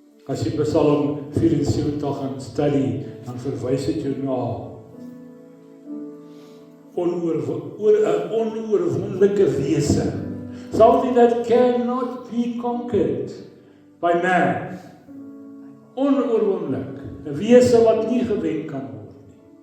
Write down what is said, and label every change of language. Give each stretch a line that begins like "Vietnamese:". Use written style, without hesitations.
Afrikaans: As jy Psalm 74 gaan study, dan verwys dit jou na 'n onoorwonderlike wese.
English: Something that cannot be conquered by man.
Afrikaans: Onoorwonderlik. 'n Wese wat nie gewen kan word nie.